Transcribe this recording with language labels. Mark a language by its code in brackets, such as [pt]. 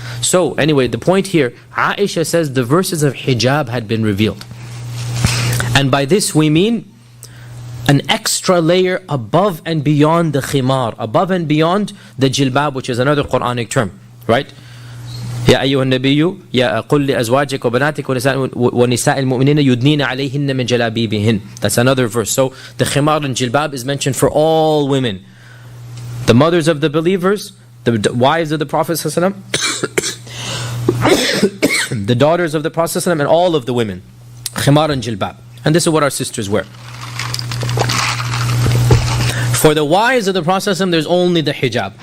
[en] So anyway, the point here, Aisha says the verses of hijab had been revealed. And by this we mean an extra layer above and beyond the khimar, above and beyond the jilbab, which is another Quranic term, right? [ar] يا أيها النبي يا قل لأزواجك وبناتك ونساء المؤمنين يدنين عليهن من جلابيبهن. [en] That's another verse. So the khimar and jilbab is mentioned for all women. The mothers of the believers, the wives of the Prophet ﷺ, the daughters of the Prophet ﷺ, and all of the women. Khimar and jilbab. And this is what our sisters wear. For the wives of the Prophet ﷺ, there's only the hijab.